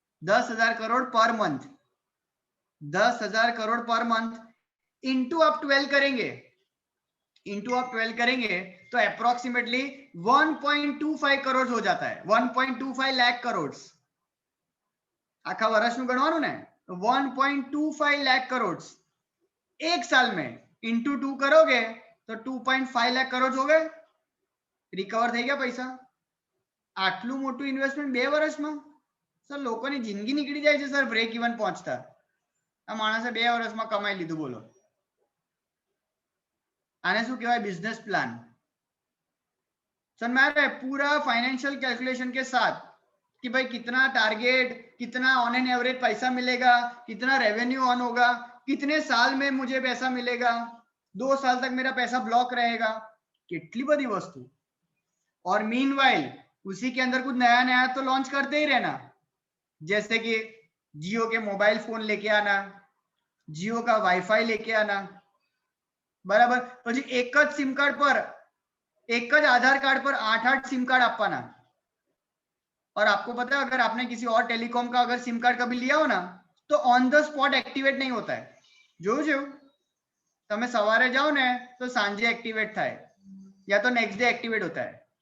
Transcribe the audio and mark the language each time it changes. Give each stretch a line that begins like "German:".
Hindi: 10,000 crore per month, 10,000 crore per month into आप 12 करेंगे, into आप 12 करेंगे तो अप्रोक्सीमेटली 1.25 करोड़ हो जाता है. 1.25 लाख करोड़
Gujarati: आखा वर्ष में गणवानुं ने,
Hindi: 1.25 लाख करोड़ एक साल में इंटू 2 करोगे तो 2.5 लाख करोड़ हो गए.
Gujarati: रिकवर થઈ ગયા પૈસા. આટલું મોટું ઇન્વેસ્ટમેન્ટ 2 વર્ષમાં, સર લોકોની જિંદગી નીકળી જાય છે સર બ્રેક ઇવન પહોંચતા. આ માણસે 2 વર્ષમાં કમાઈ લીધું, બોલો. આને શું કહેવાય, बिजनेस प्लान.
Hindi: समझ में पूरा फाइनेंशियल कैलकुलेशन के साथ कि भाई कितना टारगेट, कितना ऑन एन एवरेज पैसा मिलेगा, कितना रेवेन्यू ऑन होगा, कितने साल में मुझे पैसा मिलेगा, 2 साल तक मेरा पैसा ब्लॉक रहेगा, कितनी बड़ी वस्तु. और मीनवाइल उसी के अंदर कुछ नया नया तो लॉन्च करते ही रहना, जैसे कि जियो के मोबाइल फोन लेके आना, जियो का वाईफाई लेके आना.
Gujarati: बराबर, પછી એક જ સિમ કાર્ડ પર, एक જ आधार कार्ड पर 8-8 सिम कार्ड આપવાના.
Hindi: और आपको पता है अगर आपने किसी और टेलीकॉम का अगर सिम कार्ड कभी लिया हो ना तो ऑन द स्पॉट एक्टिवेट नहीं होता है.
Gujarati: જોયું છે? તમે સવારે જાઓ ને તો સાંજે एक्टिवेट થાય
Hindi: या तो नेक्स्ट डे एक्टिवेट होता है.